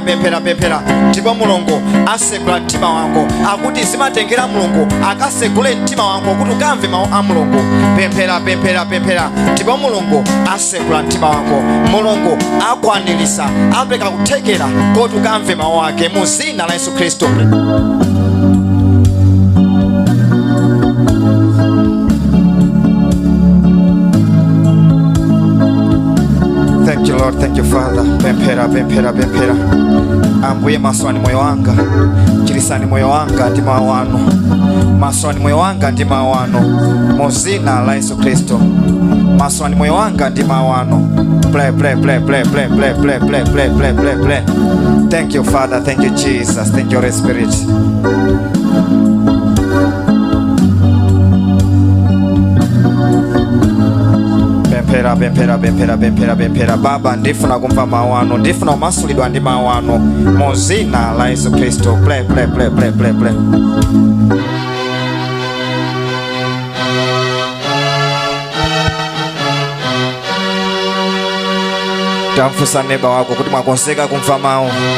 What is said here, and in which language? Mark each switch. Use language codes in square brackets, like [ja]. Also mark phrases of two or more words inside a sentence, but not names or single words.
[ny] Ndipo Mulungu asegula mtima wako. Akuti zimatengera Mulungu akasegule mtima wako kuti ukamve mawu a Mulungu. Pemphera. Ndipo Mulungu asegula mtima wako. Mulungu akwanilisa apereka kuthekera kuti ukamve mawu ake mu dzina la Yesu Khristu. [en] Thank you Lord, thank you Father. [ny] Pemphera. Ambuye maswani moyo wanga. Chirisani moyo wanga ndi mawu anu. Maswani moyo wanga ndi mawu anu mu dzina la Yesu Khristu. Maswani moyo wanga ndi mawu anu. Play. [en] Thank you Father, thank you Jesus, thank you Holy Spirit. [ny] Bempera. Baba, ndifuna kumva mawu anu. Ndifuna umasulidwa ndi mawu anu mu dzina la Yesu Khristu. Play. Tamfusa neba wako kuti mwakonzeka kumva mawu.